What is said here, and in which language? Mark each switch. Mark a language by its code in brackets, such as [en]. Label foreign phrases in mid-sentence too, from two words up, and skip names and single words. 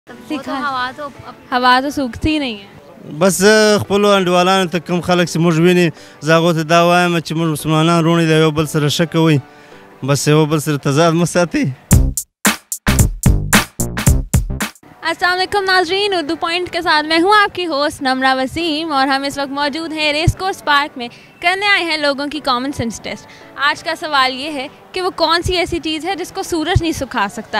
[ur] ہوا تو سوکھتی ہی نہیں ہے. [ps] بس خپلو انډیوالانو ته کوم خلک چې موږ ویني زه هغو ته دا وایم چې موږ مسلمانان وروڼه د یو بل سره ښه کوئ بس یو بل سره تضاد مه ساتئ. [ar] السلام علیکم [ur] ناظرین، اردو پوائنٹ کے ساتھ میں ہوں آپ کی ہوسٹ نمرہ وسیم اور ہم اس وقت موجود ہیں ریس کورس پارک میں کرنے آئے ہیں لوگوں کی [en] common sense test. [ur] آج کا سوال یہ ہے کہ وہ کون سی ایسی چیز ہے جس کو سورج نہیں سکھا سکتا.